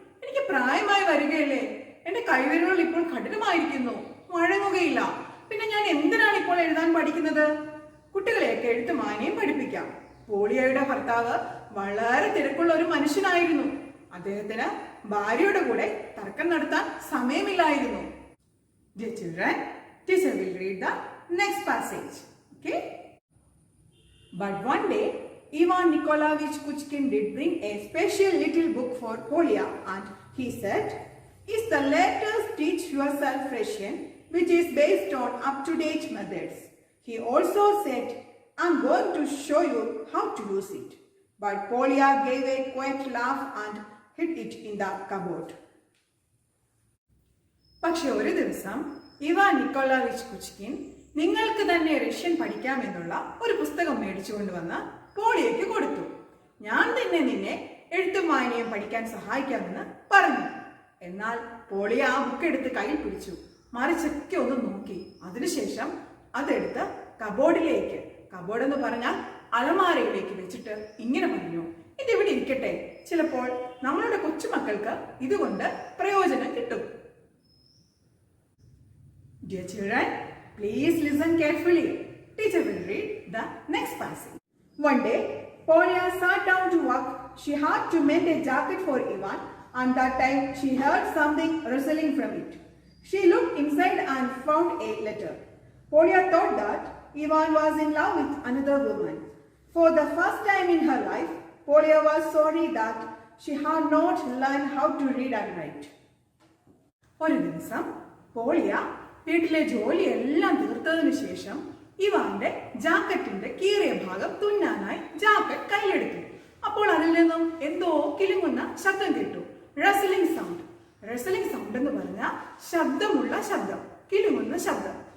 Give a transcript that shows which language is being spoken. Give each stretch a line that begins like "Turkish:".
Malayalam: എനിക്ക് പ്രായമായി വരികയല്ലേ, എന്റെ കൈവിരലുകൾ ഇപ്പോൾ കഠിനമായിരിക്കുന്നു, വഴങ്ങുകയില്ല. പിന്നെ ഞാൻ എന്തിനാണ് ഇപ്പോൾ എഴുതാൻ പഠിക്കുന്നത്? കുട്ടികളെയൊക്കെ എഴുത്തും വായനയും പഠിപ്പിക്കാം. പോളിയയുടെ ഭർത്താവ് വളരെ തിരക്കുള്ള ഒരു മനുഷ്യനായിരുന്നു. അദ്ദേഹത്തിന് ഭാര്യയുടെ കൂടെ തർക്കം നടത്താൻ സമയമില്ലായിരുന്നു.
English: Dear children, teacher will read the next passage. Okay? But one day, Ivan Nikolaevich Kuchkin did bring a special little book for Polya, and he said, "Is the letters teach yourself Russian, which is based on up-to-date methods." He also said, "I'm going to show you how to use it." But Polya gave a quiet laugh and hid it in the cupboard.
Malayalam: പക്ഷെ ഒരു ദിവസം Ivan Nikolayevich കുച്കിൻ നിങ്ങൾക്ക് തന്നെ Russian പഠിക്കാമെന്നുള്ള ഒരു പുസ്തകം മേടിച്ചുകൊണ്ടുവന്ന് പോളിയയ്ക്ക് കൊടുത്തു. ഞാൻ തന്നെ നിന്നെ എഴുത്തും വായനയും പഠിക്കാൻ സഹായിക്കാമെന്ന് പറഞ്ഞു. എന്നാൽ പോളിയ ആ ബുക്ക് എടുത്ത് കയ്യിൽ പിടിച്ചു, മറിച്ചൊക്കെ ഒന്ന് നോക്കി. അതിനുശേഷം അതെടുത്ത് കബോർഡിലേക്ക്, കബോർഡ് എന്ന് പറഞ്ഞാൽ അലമാരയിലേക്ക് വെച്ചിട്ട് ഇങ്ങനെ പറഞ്ഞു, ഇതിവിടെ ഇരിക്കട്ടെ, ചിലപ്പോൾ നമ്മളുടെ കൊച്ചുമക്കൾക്ക് ഇതുകൊണ്ട് പ്രയോജനം കിട്ടും.
English: Dear children, please listen carefully. Teacher will read the next passage. One day, Polya sat down to work. She had to mend a jacket for Ivan, and that time she heard something rustling from it. She looked inside and found a letter. Polya thought that Ivan was in love with another woman. For the first time in her life, Polya was sorry that she had not learned how to read and write.
Malayalam: ഒരു ദിവസം പോളിയ വീട്ടിലെ ജോലിയെല്ലാം തീർത്തതിനു ശേഷം ഇവാന്റെ ജാക്കറ്റിന്റെ കീറിയ ഭാഗം തുന്നാനായി jacket കയ്യിലെടുത്തു. അപ്പോൾ അതിൽ നിന്നും എന്തോ കിലുങ്ങുന്ന ശബ്ദം കേട്ടു. Wrestling sound. റസലിംഗ് സൗണ്ട് എന്ന് പറഞ്ഞാൽ ശബ്ദമുള്ള ശബ്ദം, കിലുങ്ങുന്ന ശബ്ദം.